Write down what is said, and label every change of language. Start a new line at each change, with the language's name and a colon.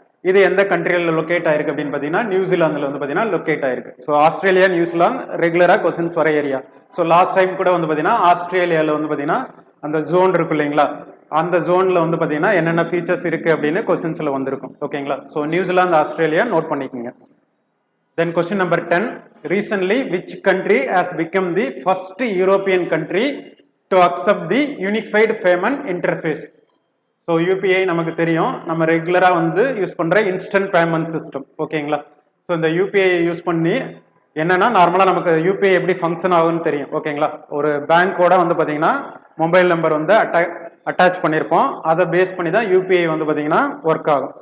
Tamil: இது எந்த கண்ட்ரியில் லொக்கேட் ஆயிருக்கு அப்படின்னு பார்த்தீங்கன்னா நியூசிலாந்தில் வந்து பார்த்தீங்கன்னா லொக்கேட் ஆயிருக்கு. ஸோ ஆஸ்திரேலியா, நியூசிலாந்து ரெகுலராக கொஸ்டின்ஸ் வர ஏரியா. ஸோ லாஸ்ட் டைம் கூட வந்து பார்த்தீங்கன்னா ஆஸ்திரேலியாவில் வந்து பார்த்தீங்கன்னா அந்த ஜோன் இருக்கு இல்லைங்களா, அந்த ஜோனில் வந்து பார்த்தீங்கன்னா என்னென்ன ஃபீச்சர்ஸ் இருக்குது அப்படின்னு கொஸ்டின்ஸில் வந்திருக்கும். ஓகேங்களா. ஸோ நியூசிலாந்து, ஆஸ்திரேலியா நோட் பண்ணிக்கோங்க.
English: Then question number 10, recently which country has become the first European country to accept the unified payment interface?
Tamil: So UPI நமக்கு தெரியும், நம்ம ரெகுலரா வந்து யூஸ் பண்ற இன்ஸ்டன்ட் பேமெண்ட் சிஸ்டம். ஓகேங்களா. ஸோ இந்த யூபிஐ யூஸ் பண்ணி என்னன்னா நார்மலா நமக்கு யூபிஐ எப்படி ஃபங்க்ஷன் ஆகும்னு தெரியும். ஓகேங்களா. ஒரு பேங்கோட வந்து பாத்தீங்கன்னா மொபைல் நம்பர் வந்து அட்டாச் பண்ணியிருப்போம், அதை பேஸ் பண்ணி தான் யூபிஐ வந்து பாத்தீங்கன்னா ஒர்க் ஆகும்.